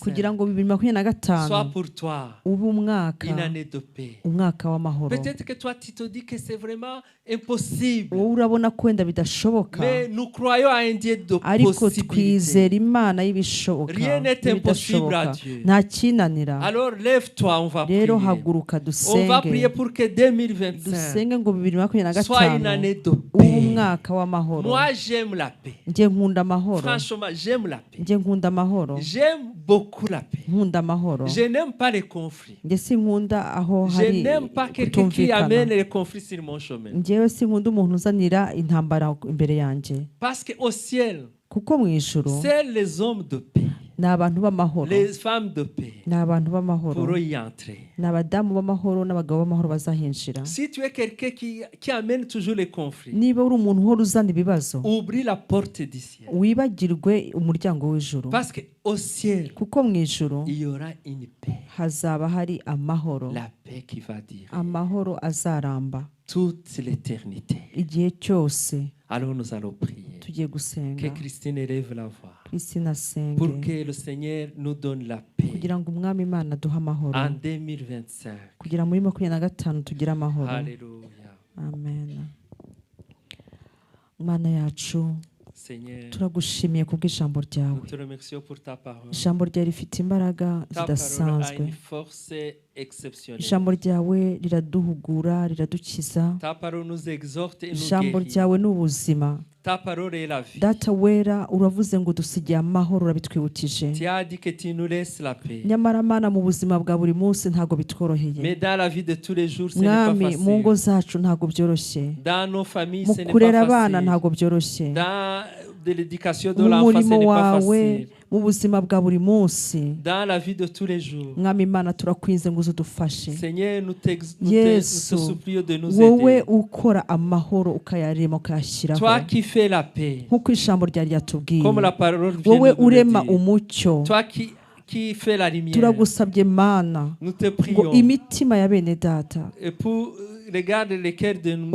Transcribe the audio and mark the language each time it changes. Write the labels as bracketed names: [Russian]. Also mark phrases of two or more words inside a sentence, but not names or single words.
[Kinyarwanda] kugira ngo 2025 [French] soit pour toi [Kinyarwanda] ube umwaka [French] une année de paix. [Kinyarwanda] umwaka w'amahoro. [French] Peut-être que toi tu te dis que c'est vraiment impossible. [Kinyarwanda] wowe urabona ko wenda bidashoboka [French] Mais nous croyons à un Dieu de [Kinyarwanda] ariko [French] possibilités. [Kinyarwanda] twizera imana y'ibishoboka [French] Rien n'est impossible à [Kinyarwanda] n'ibidashoboka [French] Dieu. [Kinyarwanda] nta kinanira. [French] Alors lève-toi, on va prier. [Kinyarwanda] rero haguruka [French] On va [Kinyarwanda] dusenge [French] prier pour que 2025 [Kinyarwanda] dusenge ngo 2025 [French] soit une année de [Kinyarwanda] ube [French] paix. [Kinyarwanda] umwaka w'amahoro. [French] Moi j'aime la paix. [Kinyarwanda] njye nkunda amahoro [French] Franchement, j'aime la paix. [Kinyarwanda] njye nkunda amahoro [French] J'aime beaucoup la paix. [Kinyarwanda] nkunda amahoro. [French] Je n'aime pas les conflits. [Kinyarwanda] njye sinkunda aho [French] Je [Kinyarwanda] hari [French] n'aime pas quelqu'un qui [Kinyarwanda] kutumvikana. [French] amène les conflits sur mon chemin. [Kinyarwanda] njyewe sinkunda umuntu uzanira intambara imbere yanjye [French] Parce qu'au ciel, [Kinyarwanda] kuko mu ijuru [French] seuls les hommes de paix, [Kinyarwanda] ni abantu b'amahoro [French] les femmes de paix [Kinyarwanda] ni abantu b'amahoro [French] pourront y entrer. [Kinyarwanda] ni abadamu b'amahoro n'abagabo b'amahoro bazahinjira. [French] Si tu es quelqu'un qui amène toujours les conflits, [Kinyarwanda] niba uri umuntu uhora uzana ibibazo [French] oublie la porte du ciel. [Kinyarwanda] wibagirwe umuryango w'ijuru [French] Parce qu'au ciel, [Kinyarwanda] kuko mu ijuru [French] il y aura une paix. [Kinyarwanda] hazaba hari amahoro, [French] La paix qui va dire [Kinyarwanda] amahoro azaramba [French] toute l'éternité. [Kinyarwanda] igihe cyose. [French] Alors nous allons prier. [Kinyarwanda] tugiye [French] Que [Kinyarwanda] gusenga [French] Christine élève la voix. [Kinyarwanda] Christine asenge [French] Pour que le Seigneur nous donne la paix [Kinyarwanda] kugira ngo umwami imana aduhe amahoro [French] en 2025. [Kinyarwanda] kugira muri 2025 tugire amahoro. [French] Alléluia. [Kinyarwanda] amen. Mana yacu [French] Seigneur, [Kinyarwanda] turagushimiye kubw'ijambo ryawe. [French] nous te remercions pour ta parole. [Kinyarwanda] ijambo ryawe rifite imbaraga [French] Ta parole a [Kinyarwanda] zidasanzwe. [French] une force exceptionnelle. [Kinyarwanda] ijambo ryawe riraduhugura riradukiza. [French] Ta parole nous exhorte et nous [Kinyarwanda] ijambo [French] guérit. [Kinyarwanda] ryawe ni ubuzima. [French] Ta parole est la vie. [Kinyarwanda] data wera uravuze ngo dusigiye amahoro urabitwibukije. [French] Tu as dit que tu nous laisses la paix. [Kinyarwanda] nyamara mana mu buzima bwa buri munsi ntabwo bitworoheye. [French] Mais dans la vie de tous les jours, ce n'est pas [Kinyarwanda] mwami mu ngo [French] facile. [Kinyarwanda] zacu ntabwo byoroshye. [French] Dans nos familles, [Kinyarwanda] mu [French] ce n'est [Kinyarwanda] kurera [French] pas [Kinyarwanda] abana [French] facile. [Kinyarwanda] ntabwo byoroshye. [French] Dans de l'éducation de [Kinyarwanda] mu [French] l'enfant, ce [Kinyarwanda] murimo [French] n'est pas [Kinyarwanda] wawe [French] facile. [Kinyarwanda] mu buzima bwa buri munsi. [French] Dans la vie de tous les jours. [Kinyarwanda] mwami imana turakwinze ngo uzudufashe. [French] Seigneur, nous te [Kinyarwanda] Yesu [French] supplions de nous [Kinyarwanda] wowe [French] aider. [Kinyarwanda] ukora amahoro ukayarema ukayashyiraho [French] Toi qui fais la paix, [Kinyarwanda] nk'uko ijambo ryari ryatubwiye. [French] comme la parole vient [Kinyarwanda] wowe [French] de nous le [Kinyarwanda] urema [French] dire. [Kinyarwanda] umucyo. [French] Toi qui fais la lumière, [Kinyarwanda] turagusabye mana [French] nous te [Kinyarwanda] ngo [French] prions. [Kinyarwanda] imitima ya bene data [French] Et pour regarde les cœurs de nos